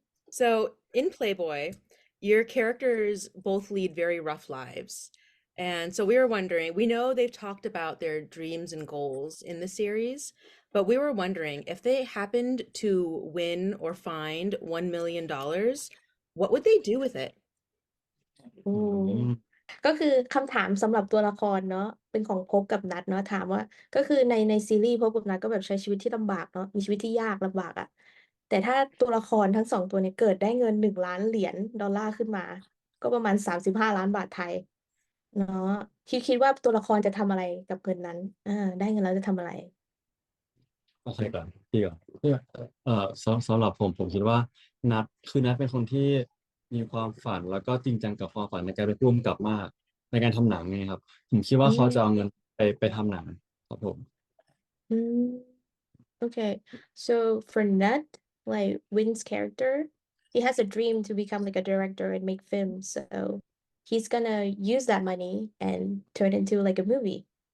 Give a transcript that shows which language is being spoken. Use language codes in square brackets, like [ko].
[en] So in Playboy, your characters both lead very rough lives. And so we were wondering, we know they've talked about their dreams and goals in the series, but we were wondering if they happened to win or find $1 million, what would they do with it? [th] โอ้ ก็คือคำถามสำหรับตัวละครเนาะเป็นของภพกับนัทเนาะถามว่าก็คือในซีรีส์ภพกับนัทก็แบบใช้ชีวิตที่ลำบากเนาะมีชีวิตที่ยากลำบากอะแต่ถ้าตัวละครทั้ง2ตัวเนี้เกิดได้เงิน1 ล้านเหรียญดอลลาร์ขึ้นมา ก็ประมาณ35 ล้านบาทไทยเนาะคิดว่าตัวละครจะทำอะไรกับเงินนั้นได้เงินแล้วจะทำอะไร โอเคก่อนพี่ก่อนสำหรับผมคิดว่านัทเป็นคนที่มีความฝันแล้วก็จริงจังกับความฝันในการเป็นผู้กำกับมากในการทำหนังไงครับผมคิดว่าเขาจะเอาเงินไปทำหนังครับผม [en] Mm, okay. So for Nut, like Win's character, he has a dream to become like a director and make films. So he's gonna use that money and turn it into like a movie.